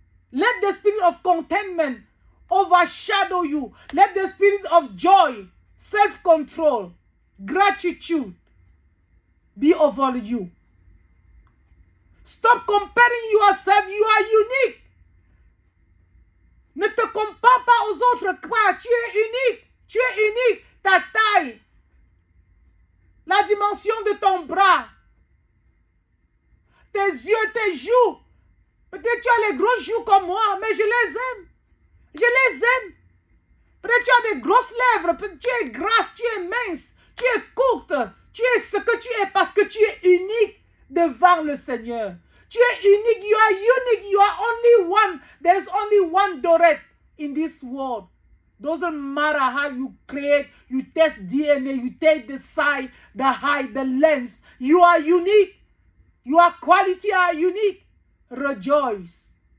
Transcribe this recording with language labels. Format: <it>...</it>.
<en>Let the spirit of contentment overshadow you. Let the spirit of joy, self-control, gratitude be over you. Stop comparing yourself. You are unique.</en> <fr>Ne te compare pas aux autres quoi. Tu es unique. Tu es unique. Ta taille, la dimension de ton bras, tes yeux, tes joues. Peut-être tu as les grosses joues comme moi, mais je les aime. Je les aime. Peut-être tu as des grosses lèvres. Peut-être tu es grasse, tu es mince, tu es courte. Tu es ce que tu es parce que tu es unique devant le Seigneur. Tu es unique.</fr> <en>You are unique. You are only one. There is only one Dorette in this world. Doesn't matter how you create, you test DNA, you take the size, the height, the length. You are unique. Your quality are unique. Rejoice.</en>